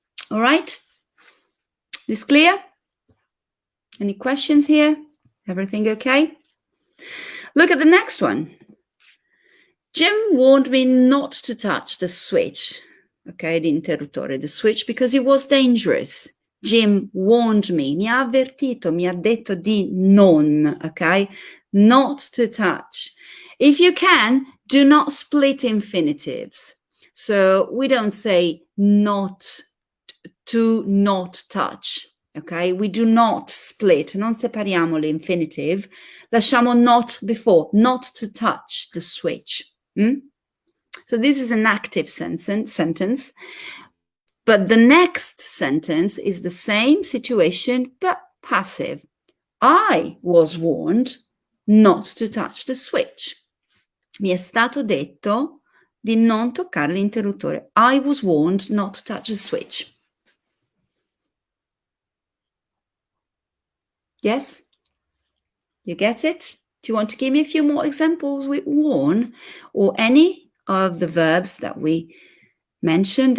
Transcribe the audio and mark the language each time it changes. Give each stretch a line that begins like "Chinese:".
English: All right, this clear? Any questions here? Everything okay? Look at the next one. Jim warned me not to touch the switch, ok,
Italian: l'interruttore,
English: the switch, because it was dangerous. Jim warned me,
Italian: mi ha avvertito, mi ha detto di non, ok,
English: not to touch. If you can, do not split infinitives. So we don't say not to not touch, ok? We do not split,
Italian: non separiamo l'infinitive, lasciamo
English: not before, not to touch the switch. So this is an active sentence, but the next sentence is the same situation, but passive. I was warned not to touch the switch.
Italian: Mi è stato detto di non toccare l'interruttore.
English: I was warned not to touch the switch. Yes? You get it? Do you want to give me a few more examples with warn or any of the verbs that we mentioned?